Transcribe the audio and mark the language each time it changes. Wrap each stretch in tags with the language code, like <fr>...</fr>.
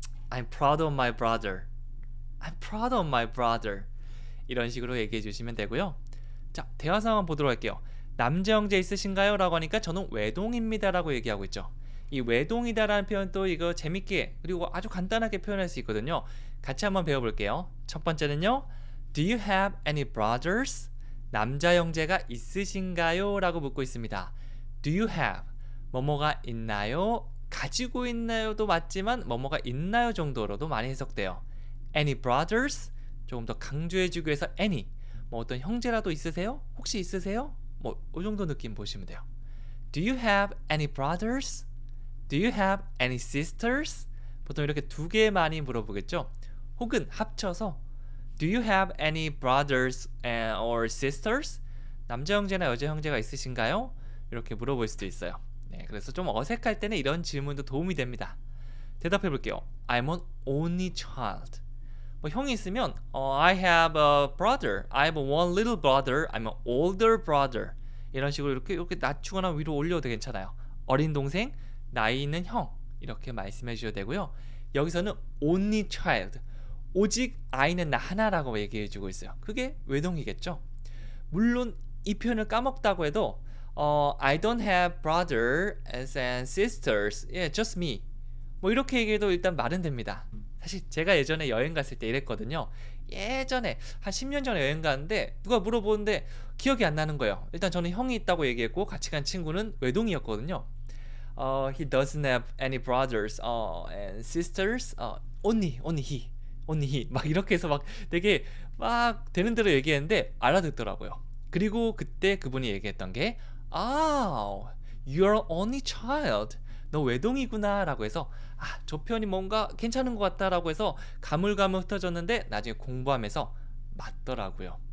<en>I'm proud of my brother. I'm proud of my brother.</en> <ko>이런 식으로 얘기해 주시면 되고요. 자, 대화 상황 보도록 할게요. 남자 형제 있으신가요? 라고 하니까 저는 외동입니다 라고 얘기하고 있죠. 이 외동이다 라는 표현도 이거 재밌게 그리고 아주 간단하게 표현할 수 있거든요. 같이 한번 배워볼게요. 첫 번째는요.</ko> <en>Do you have any brothers?</en> <ko>남자 형제가 있으신가요? 라고 묻고 있습니다.</ko> <en>Do you have?</en> <ko>뭐뭐가 있나요? 가지고 있나요도 맞지만 뭐뭐가 있나요 정도로도 많이 해석돼요.</ko> <en>Any brothers?</en> <ko>조금 더 강조해주기 위해서 any. 어떤 형제라도 있으세요? 혹시 있으세요? 이 정도 느낌 보시면 돼요.</ko> <en>Do you have any brothers? Do you have any sisters?</en> <ko>보통 이렇게 두 개 많이 물어보겠죠. 혹은 합쳐서</ko> <en>Do you have any brothers or sisters?</en> <ko>남자 형제나 여자 형제가 있으신가요? 이렇게 물어볼 수도 있어요. 네, 그래서 좀 어색할 때는 이런 질문도 도움이 됩니다. 대답해 볼게요.</ko> <en>I'm an only child.</en> <ko>형이 있으면</ko> <en>I have a brother. I have one little brother. I'm an older brother.</en> <ko>이런 식으로 이렇게 낮추거나 위로 올려도 괜찮아요. 어린 동생, 나이 있는 형 이렇게 말씀해 주셔도 되고요. 여기서는</ko> <en>only child.</en> <ko>오직 아이는 나 하나라고 얘기해 주고 있어요. 그게 외동이겠죠. 물론 이 표현을 까먹다고 해도</ko> <en>I don't have brothers and sisters. Yeah, just me.</en> <ko>뭐 이렇게 얘기해도 일단 말은 됩니다. 사실 제가 예전에 여행 갔을 때 이랬거든요. 예전에 한 10년 전에 여행 갔는데 누가 물어보는데 기억이 안 나는 거예요. 일단 저는 형이 있다고 얘기했고 같이 간 친구는 외동이었거든요.</ko> <en>He doesn't have any brothers and sisters. Only he.</en> <ko>막 이렇게 해서 막 되게 막 되는 대로 얘기했는데 알아듣더라고요. 그리고 그때 그분이 얘기했던 게</ko> <en>you're only child.</en> <ko>너 외동이구나라고 해서 저 표현이 뭔가 괜찮은 것 같다라고 해서 가물가물 흩어졌는데 나중에 공부하면서 맞더라고요.</ko>